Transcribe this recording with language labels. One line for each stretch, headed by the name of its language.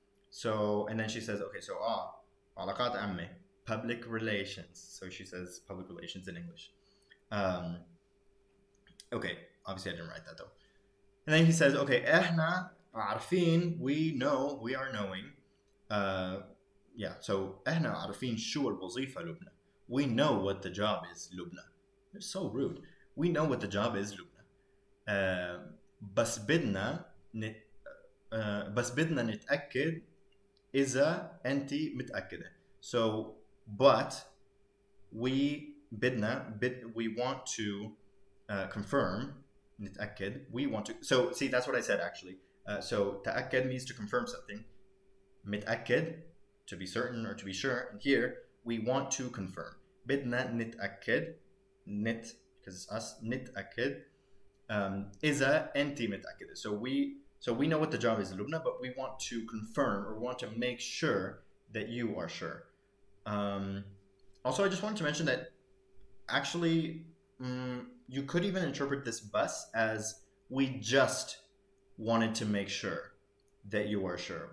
English: So and then she says, okay, so
Arabic: علاقات عامة,
English: public relations. So she says public relations in English. Okay, obviously I didn't write that though. And then he says, okay,
Arabic: احنا عارفين,
English: we know, we are knowing.
Arabic: So احنا عارفين شو الوظيفة لبنى.
English: We know what the job is, لبنى. They're so rude. We know what the job is, لبنى.
Arabic: بس بدنا نتأكد إذا أنت متأكدة.
English: So, but we want to confirm.
Arabic: نتأكد,
English: we want to. So see, that's what I said actually. So تأكد means to confirm something. متأكد, to be certain or to be sure. And here we want to confirm.
Arabic: بدنا نتأكد,
English: because it's us,
Arabic: نتأكد إذا أنت متأكدة.
English: So we know what the job is in Lubna, but we want to confirm or want to make sure that you are sure. Also, I just wanted to mention that actually you could even interpret this bus as we just wanted to make sure that you are sure.